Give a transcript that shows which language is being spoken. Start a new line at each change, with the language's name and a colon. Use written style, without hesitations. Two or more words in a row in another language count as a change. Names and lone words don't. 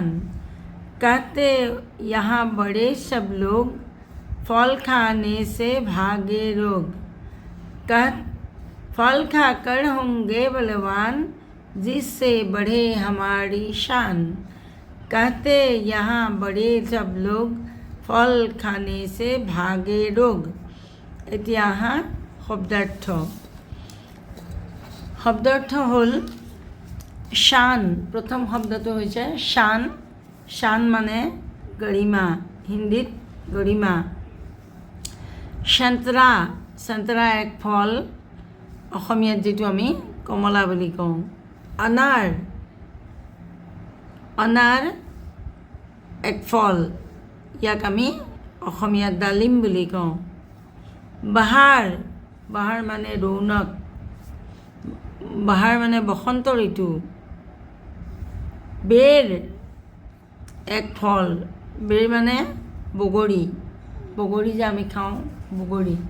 Hindi: कहते यहाँ बड़े सब लोग, फल खाने से भागे रोग। फल खाकर होंगे बलवान, जिससे बढ़े हमारी शान। कहते यहाँ बड़े सब लोग, फल खाने से भागे रोग।
Assamese: এতিয়া শব্দাৰ্থ হ'ল শান। প্ৰথম শব্দটো হৈছে শান। শান মানে গৰিমা, হিন্দীত গৰিমা।
Hindi: संतरा, संतरा एक फल,
Assamese: অসমীয়াত যিটো আমি কমলা বুলি কওঁ।
Hindi: अनार, अनार एक फल,
Assamese: ইয়াক আমি অসমীয়াত ডালিম বুলি কওঁ। বাহাৰ, বাহাৰ মানে ৰৌনক, বাহাৰ মানে বসন্ত ঋতু।
Hindi: बेर एक फल,
Assamese: বেৰ মানে বগৰী, বগৰী যে আমি খাওঁ বগৰী।